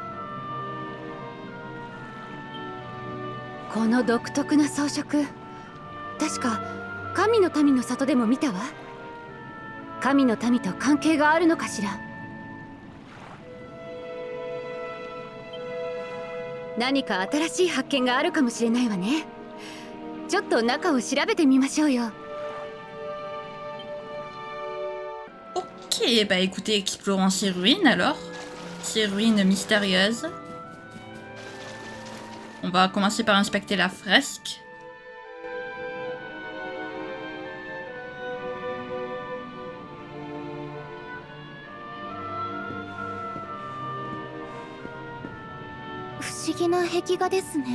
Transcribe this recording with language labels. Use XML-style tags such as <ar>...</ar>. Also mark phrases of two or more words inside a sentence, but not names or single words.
<ja>この独特な装飾、確か神の民の里でも見たわ。神の民と関係があるのかしら。何か新しい発見があるかもしれないわね。ちょっと中を調べてみましょうよ。</ja> <fr>Ok, bah écoutez, explorons ces ruines alors. Ces ruines mystérieuses. On va commencer par inspecter la fresque.</fr> <ja>C'est 不思議な壁画ですね。</ja>